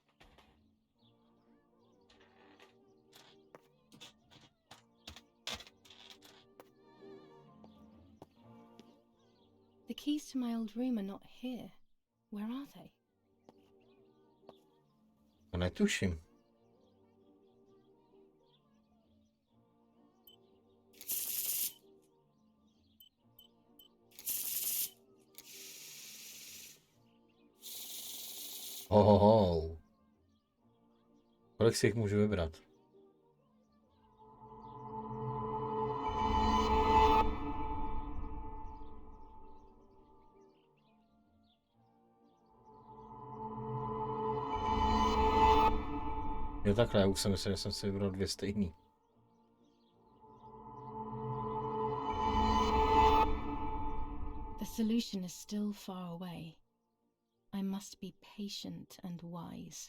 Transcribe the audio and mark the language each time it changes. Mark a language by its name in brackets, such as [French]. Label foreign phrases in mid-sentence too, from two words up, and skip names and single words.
[English] The keys to my old room are not here. Where are they? [Czech] To netuším. Ohoho. Kolik si jich můžu vybrat? Jo takhle, já už jsem myslel, že jsem si vybral 2 stejný. [English] The solution is still far away. I must be patient and wise.